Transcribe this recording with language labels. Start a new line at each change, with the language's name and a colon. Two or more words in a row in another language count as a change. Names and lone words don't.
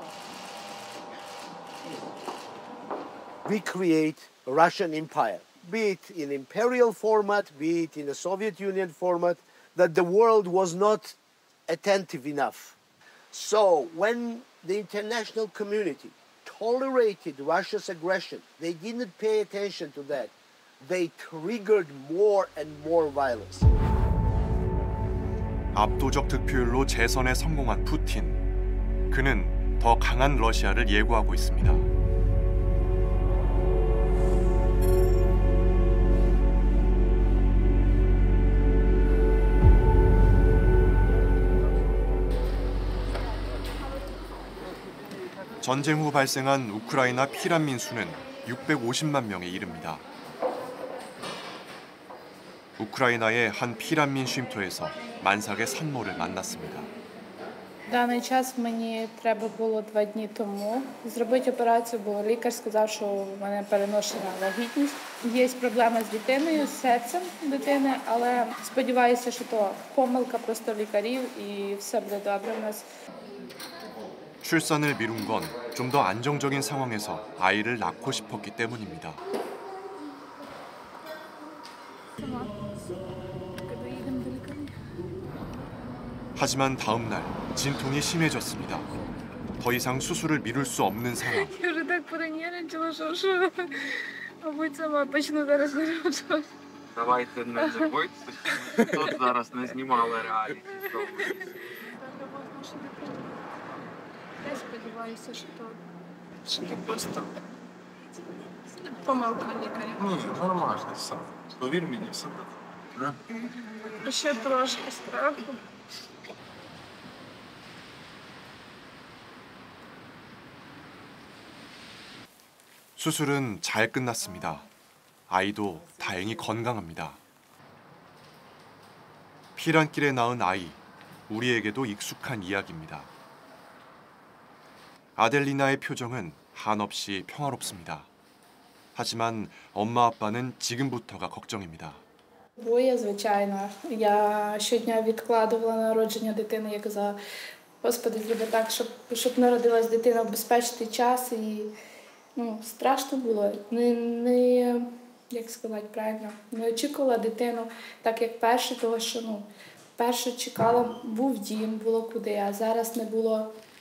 English: We create a Russian empire, be it in imperial format, be it in a Soviet Union format, that the world was not attentive enough. So when the international community tolerated Russia's aggression, they didn't pay attention to that. They triggered more and more violence.
Korean: 압도적 득표율로 재선에 성공한 푸틴. 그는 더 강한 러시아를 예고하고 있습니다. 전쟁 후 발생한 우크라이나 피난민 수는 650만 명에 이릅니다. 우크라이나의 한 피난민 쉼터에서 만삭의 산모를 만났습니다.
Ukrainian: Даний час мені треба було 2 дні тому зробити операцію, бо лікар сказав, що в мене переношена вагітність. Є проблеми з дитиною, з серцем дитини, але сподіваюся, що то помилка просто лікарів і все буде добре в нас.
Korean: 출산을 미룬 건 좀 더 안정적인 상황에서 아이를 낳고 싶었기 때문입니다. 하지만 다음 날 진통이 심해졌습니다. 더 이상 수술을 미룰 수 없는 상황.
Ukrainian: Я вже так перенервничала, що мабуть, сама почну зараз народжувати. Давайте не забудьте, тут зараз не знімали реаліті шоу. Я сподіваюся, що це просто помилка лікаря. Ні, нормально все. Повір мені, все буде. Ще трошки страху.
Korean: 수술은 잘 끝났습니다. 아이도 다행히 건강합니다. 피란길에 낳은 아이, 우리에게도 익숙한 이야기입니다. 아델리나의 표정은 한없이 평화롭습니다. 하지만 엄마 아빠는 지금부터가 걱정입니다.
Ukrainian: Боє, звичайно. Я щодня відкладувала народження дитини. Я казала, Господи, зроби так, щоб народилась дитина в безпечний час. І страшно було. Як сказати правильно, не очікувала дитину, так як перше, тому що перше чекала, був дім, було куди, а зараз не було.